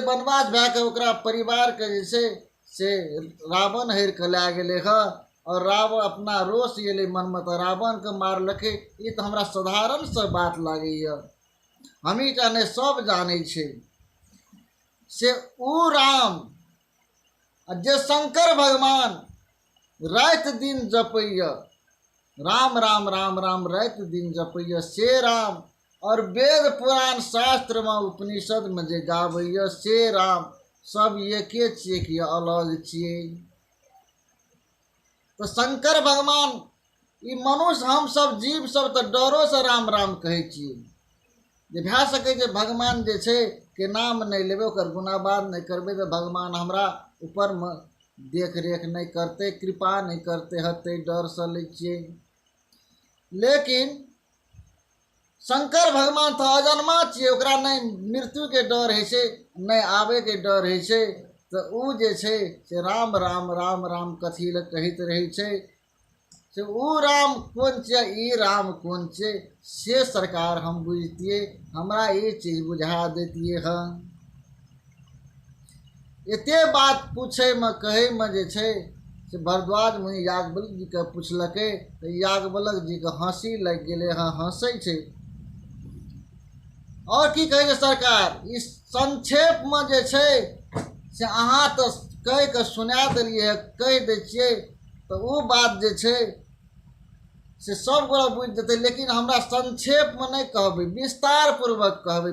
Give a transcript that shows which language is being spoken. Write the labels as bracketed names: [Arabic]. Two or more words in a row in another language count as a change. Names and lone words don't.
[Maithili] वनवास भए के ओकरा परिवार के जे छै से रावण हरि के लए गेलै हँ और रावण अपना रोष गेलै मन में तो रावण के मारलकै। ई तो हमरा साधारण सा बात लागैया, हमही टा नहि सब जानै छै से ऊ राम जे शंकर भगवान रात दिन जपैया, राम राम राम राम रात दिन जपैया से राम, और वेद पुराण शास्त्र में उपनिषद में जे गावैया से राम, सब एके छियै कि अलग छियै। तो शंकर भगवान ई मनुष्य हम सब जीव सब तो डरो से राम राम कहै छियै। जे भए सकै जे भगवान जे छै के नाम नहीं लेबै, ओकर गुनाबाद नहीं करबै तो भगवान हमरा ऊपर में देख रेख नहीं करते, कृपा नहीं करते हते, डर से लै छियै। लेकिन शंकर भगवान तो अजन्मा छियै, ओकरा नहीं मृत्यु के डर है छै, नहीं आवे के डर है छै। तो ऊ जे छै से राम राम राम राम कथी लए कहैत रहै छै से ऊ राम कोन छै, ई राम कोन छै से सरकार हम बुझतियै, हमरा ये चीज बुझा देतियै हँ। एते बात पूछे में कहे में जे छै से भरद्वाज मुनि याज्ञवल्क्य जी के पूछलकै तो याज्ञवल्क्य जी के हंसी लग गेलै हँ, हंसै छै। और की कहे छै सरकार, इस संक्षेप में जे छै से अहाँ तो कह के सुना देलिए, कह दै छियै तो वो बात जे छै से सब गोरा बुझ जेतै, लेकिन हमरा संक्षेप में नहीं कहबै, विस्तार पूर्वक कहबै।